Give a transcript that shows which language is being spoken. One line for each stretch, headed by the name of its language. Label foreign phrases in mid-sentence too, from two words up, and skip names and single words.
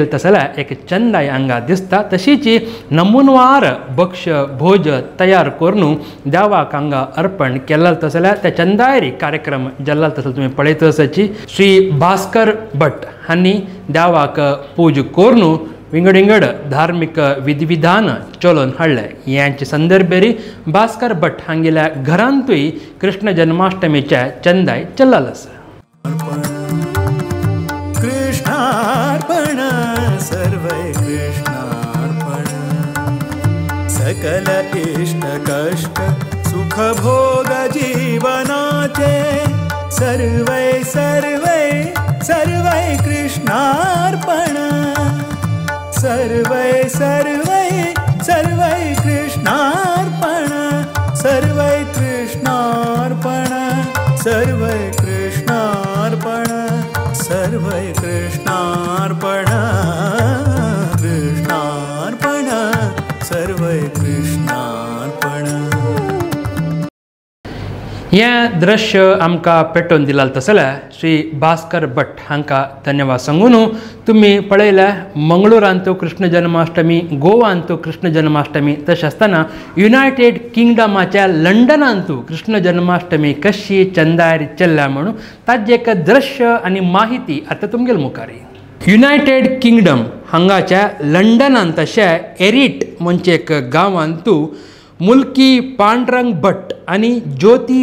Konkani: तसल्या एक चंदाय हांगा दिसता तशीची नमुनवार भक्ष भोज तयार करून देवाक हांगा अर्पण केला तसल्या त्या चंदायरी कार्यक्रम जाल्ला तसले तुम्ही पळयत आसाची श्री भास्कर भट हांणी देवाक पूज करून विंगड धार्मिक विधिविधान चलोवन हाडले यांचे संदर्भेरी भास्कर भट हांगेल्या घरांतूय कृष्ण जन्माष्टमीचे चंदाय चल्लाल आसा कृष्णार्पण सर्वै कृष्णार्पण सकल इष्ट कष्ट सुख भोग जीवनाचे सर्वै सर्वै सर्वै कृष्णार्पण सर्वै सर्वै सर्वै कृष्णार्पण सर्वै कृष्णार्पण सर्वै कृष्णार्पण सर्वै कृष्णार्पण कृष्णार्पण सर्वै कृष्णार्पण हें दृश्य आमकां पेटोवन दिलां तसल्या श्री भास्कर भट हांकां धन्यवाद सांगून तुमी पळयल्या मंगळूरांत कृष्ण जन्माष्टमी गोवांत कृष्ण जन्माष्टमी तशें आसतना युनायटेड किंगडमाच्या लंडनांत कृष्ण जन्माष्टमी कशी चंदायर चल्ल्या म्हणून ताजें एक दृश्य आनी माहिती आतां तुमगेल मुखार युनायटेड किंगडम हांगाच्या लंडनांत तशें एरीट म्हणचे एक गांवांत मुल्की पांडुरंग भट आनी ज्योती